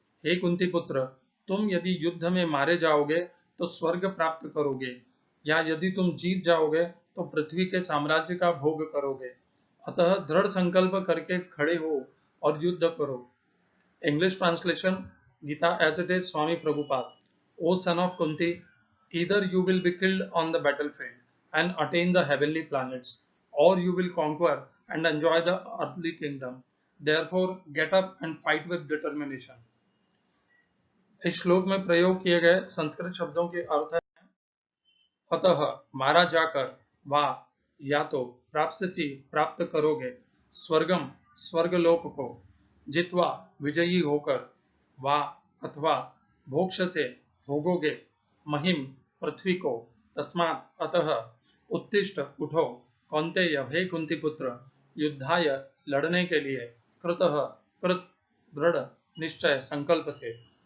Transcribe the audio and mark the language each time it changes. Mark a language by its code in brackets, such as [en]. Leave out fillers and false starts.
[hi] हे कुंती पुत्र, तुम यदि युद्ध में मारे जाओगे तो स्वर्ग प्राप्त करोगे, या यदि तुम जीत जाओगे तो पृथ्वी के साम्राज्य का भोग करोगे। अतः दृढ़ संकल्प करके खड़े हो और युद्ध करो। [en] English translation Gita as it is, Swami Prabhupada. O son of Kunti, either you will be killed on the battlefield and attain the heavenly planets, or you will conquer and enjoy the earthly kingdom. Therefore, get up and fight with determination. [hi] इस श्लोक में प्रयोग किए गए संस्कृत शब्दों के अर्थ है अतः मारा जाकर, वा या तो, प्राप्स्यसि प्राप्त करोगे, स्वर्गम स्वर्गलोक को, जित्वा विजयी होकर, वा अथवा, भोक्ष्यसे भोगोगे, महिम पृथ्वी को, तस्मात् अतः, उत्तिष्ठ उठो, कौन्तेय हे कुंती पुत्र, युद्धाय लड़ने के लिए, कृतः कृत दृढ़ निश्चय संकल्प से।